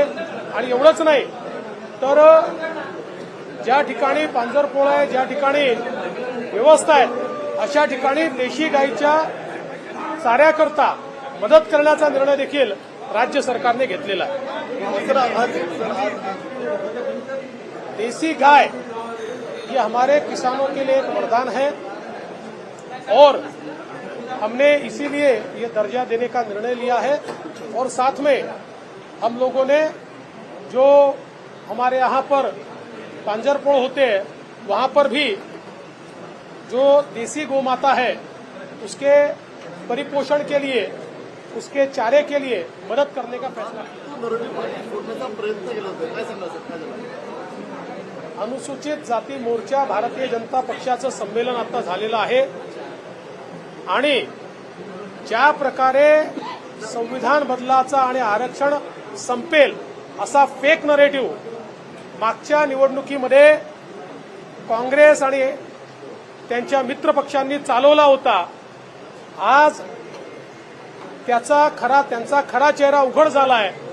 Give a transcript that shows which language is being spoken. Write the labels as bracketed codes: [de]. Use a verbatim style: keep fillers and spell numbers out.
[mr] आणि एवढंच नाही तर ज्या ठिकाणी पांजरपोळा आहे, ज्या ठिकाणी व्यवस्था आहे, अशा ठिकाणी देशी गायीच्या चाऱ्याकरता मदत करण्याचा निर्णय देखील राज्य सरकारने घेतलेला आहे. [hi] देसी गाय ये हमारे किसानों के लिए एक वरदान है और हमने इसीलिए ये दर्जा देने का निर्णय लिया है. और साथ में हम लोगों ने जो हमारे यहाँ पर पांजरपोड़ होते हैं वहाँ पर भी जो देसी गौमाता है उसके परिपोषण के लिए, उसके चारे के लिए मदद करने का फैसला किया. [mr] अनुसूचित जाती मोर्चा भारतीय जनता पक्षाचं संमेलन आता झालेलं आहे आणि ज्या प्रकारे संविधान बदलाचा आणि आरक्षण संपेल असा फेक नरेटिव्ह मागच्या निवडणुकीमध्ये काँग्रेस आणि त्यांच्या मित्रपक्षांनी चालवला होता, आज त्याचा खरा त्यांचा खरा चेहरा उघड झाला आहे.